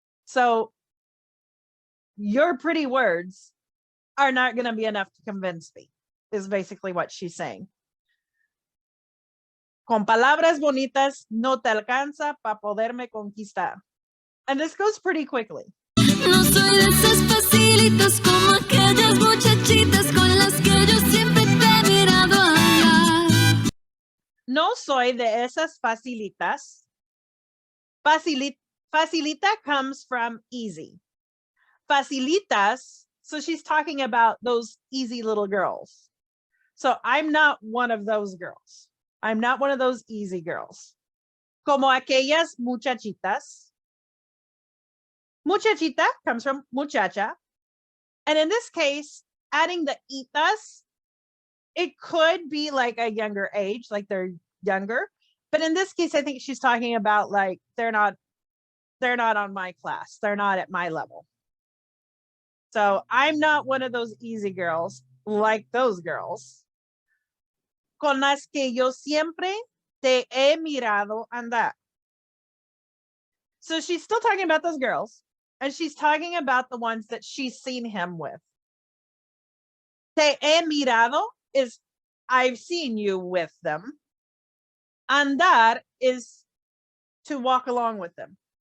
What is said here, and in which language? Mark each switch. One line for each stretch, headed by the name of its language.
English: So your pretty words are not going to be enough to convince me, is basically what she's saying.
Spanish: Con palabras bonitas no te alcanza para poderme conquistar.
English: And this goes pretty quickly.
Spanish: No soy de esas facilitas como aquellas muchachitas con las que yo siempre te he mirado hablar. No soy de esas facilitas.
English: Facilita comes from easy. Facilitas, so she's talking about those easy little girls. So I'm not one of those girls. I'm not one of those easy girls.
Spanish: Como aquellas muchachitas.
English: Muchachita comes from muchacha. And in this case, adding the itas, it could be like a younger age, like they're younger. But in this case, I think she's talking about like they're not on my class. They're not at my level. So I'm not one of those easy girls like those girls.
Spanish: Con las que yo siempre te he mirado andar.
English: So she's still talking about those girls, and she's talking about the ones that she's seen him with.
Spanish: Te he mirado
English: is I've seen you with them. Andar is to walk along with them.